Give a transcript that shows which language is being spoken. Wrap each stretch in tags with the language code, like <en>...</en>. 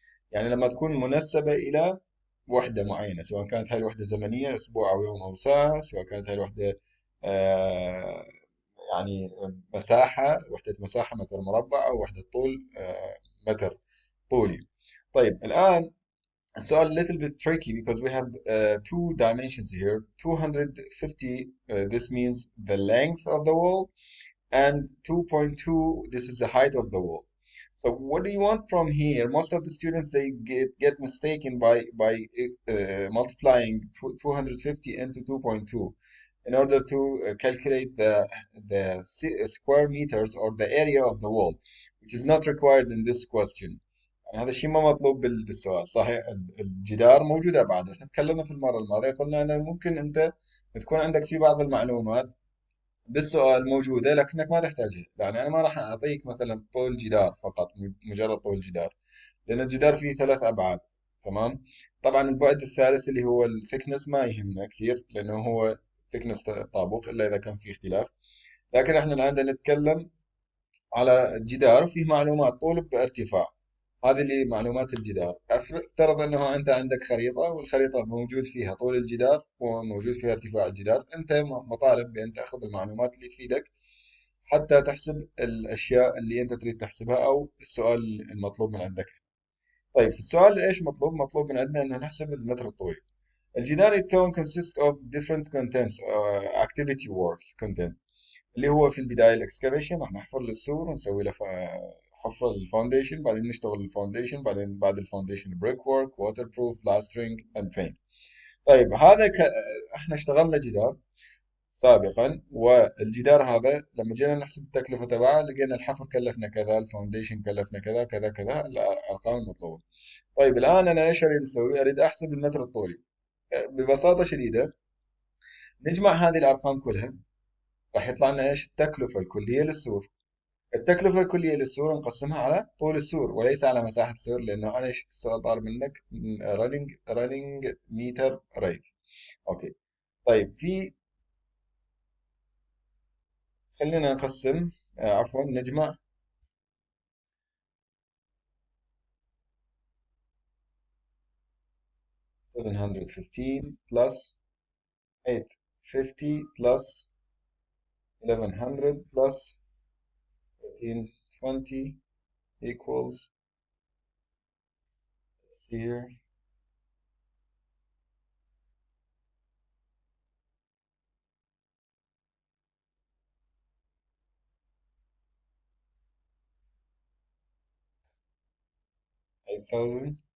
<ar>يعني لما تكون منسبة إلى وحدة معينة، سواء كانت هاي الوحدة زمنية أسبوع أو يوم أو ساعة، سواء كانت هاي الوحدة آه، يعني مساحة، وحدة مساحة متر مربع، أو وحدة طول متر طولي.</ar> <en>طيب الآن السؤال a little bit tricky because we have two dimensions here. 250, this means the length of the wall, and 2.2, this is the height of the wall. So what do you want from here? Most of the students, they get mistaken by multiplying 250 into 2.2 in order to calculate the square meters or the area of the wall, which is not required in this question.</en> <ar>يعني هذا الشيء ما مطلوب بالسؤال. صحيح الجدار موجود أبعاد، احنا تكلمنا في المرة الماضية قلنا أنه ممكن أنت تكون عندك في بعض المعلومات بالسؤال موجودة لكنك ما تحتاجها. يعني أنا ما راح أعطيك مثلا طول جدار فقط، مجرد طول جدار، لأن الجدار فيه ثلاث أبعاد. تمام. طبعا البعد الثالث اللي هو الثكنس ما يهمنا كثير، لأنه هو ثكنس طابوق إلا إذا كان في اختلاف. لكن احنا الآن بدنا نتكلم على الجدار فيه معلومات طول بارتفاع. هذه اللي معلومات الجدار. افترض انه انت عندك خريطة، والخريطة موجود فيها طول الجدار وموجود فيها ارتفاع الجدار. انت مطالب بان تاخذ المعلومات اللي تفيدك حتى تحسب الاشياء اللي انت تريد تحسبها او السؤال المطلوب من عندك. طيب في السؤال ايش مطلوب؟ مطلوب من عندنا انه نحسب المتر الطولي.</ar> <en>الجدار يتكون consist of different contents activity works content.</en> <ar>اللي هو في البداية الاكسكافيشن، راح نحفر للسور ونسوي له حفرة للفاونديشن، بعدين نشتغل الفاونديشن، بعدين بعد الفاونديشن بريك وورك، ووتر بروف، بلاسترنج اند بينت. طيب احنا اشتغلنا جدار سابقا، والجدار هذا لما جينا نحسب التكلفة تبعه لقينا الحفر كلفنا كذا، الفاونديشن كلفنا كذا كذا كذا، الأرقام المطلوبة. طيب الآن أنا إيش أريد أسوي؟ أريد أحسب المتر الطولي. ببساطة شديدة نجمع هذه الأرقام كلها، راح يطلع لنا إيش؟ التكلفة الكلية للسور. التكلفة الكلية للسور نقسمها على طول السور وليس على مساحة السور، لأنه أنا إيش السؤال طالب منك؟ running meter rate. أوكي. طيب خلينا نقسم، عفوا نجمع</ar> <en>715 plus 850 plus 1100 plus 1320 equals, let's see here, 8000.</en>